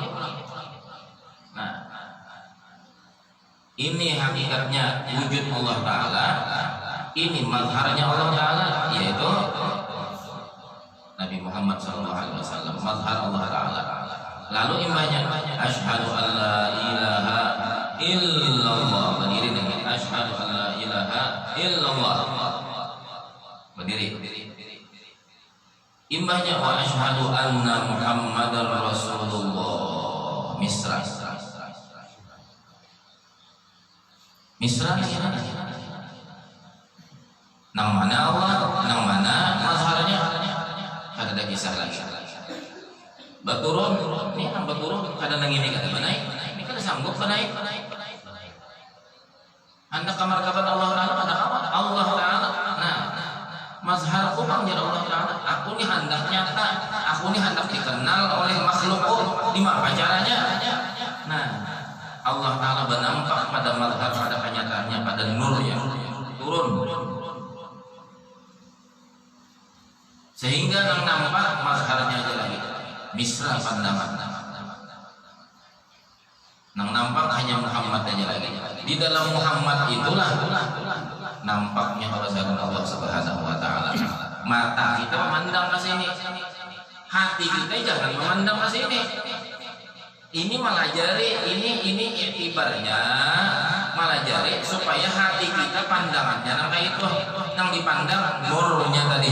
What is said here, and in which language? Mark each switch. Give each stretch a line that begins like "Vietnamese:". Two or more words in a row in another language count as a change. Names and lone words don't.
Banjar: Nah ini hakikatnya wujud Allah Ta'ala, ini mazharnya Allah Ta'ala, yaitu Nabi Muhammad SAW, mazhar Allah Ta'ala. Lalu imbahnya
Arabic: أشهد أن لا إله إلا الله,
Banjar: berdiri dengan
Arabic: أشهد أن لا إله إلا الله,
Banjar: berdiri. Imbahnya
Arabic: وأشهد أن محمدا رسول الله,
Banjar: misra nang mana Allah, nang mana mazharnya, ada kisah lagi. Baturun, ini nang baturun kada nang ini kada naik, ini kada sanggup naik. Anda kamar kabar Allah Ta'ala pada Allah Ta'ala. Nah, mazhar aku bang jadi Allah Ta'ala. Aku ni hendak nyata, aku ni hendak dikenal oleh makhluk. Di mana caranya? Nah, Allah Ta'ala bernampak pada mazhar, pada kenyataannya, pada nur yang turun. Sehingga yang nampak mazharnya aja lagi misra pandangan, yang nampak hanya Muhammad aja lagi. Di dalam Muhammad itulah nampaknya kebesaran Allah
Arabic: سبحانه وتعالى.
Banjar: Mata kita memandang ke sini, hati kita jangan memandang ke sini. Ini melajari, ini ibaratnya melajari supaya hati kita pandangannya nang itu, yang dipandang nurnya tadi.